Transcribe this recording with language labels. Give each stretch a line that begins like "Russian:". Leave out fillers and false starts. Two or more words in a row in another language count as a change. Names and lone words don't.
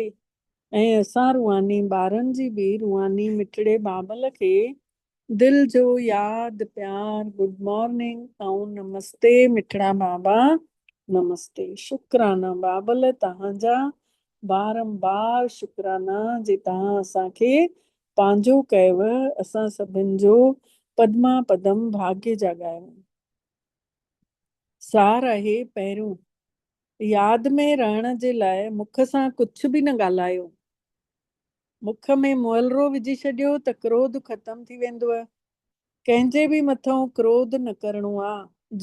Sindhi: ऐं असां रूहानी ॿारनि जी बि रूहानी मिठड़े बाबल खे दिल जो यादि प्यार
English: good morning
Sindhi: ऐं नमस्ते। मिठड़ा बाबा नमस्ते। शुक्राना बाबल तव्हांजा, बारंबार शुक्राना जे तव्हां असांखे पंहिंजो कयव। असां सभिनि जो पद्मा पदम भाग्य जाॻायो। सार आहे पहिरियों, यादि में रहण जे लाइ मुख सां कुझु बि न ॻाल्हायो। मुख में मुहलरो विझी छॾियो त क्रोध ख़तम थी वेंदव। कंहिंजे बि मथां क्रोध न करिणो आहे।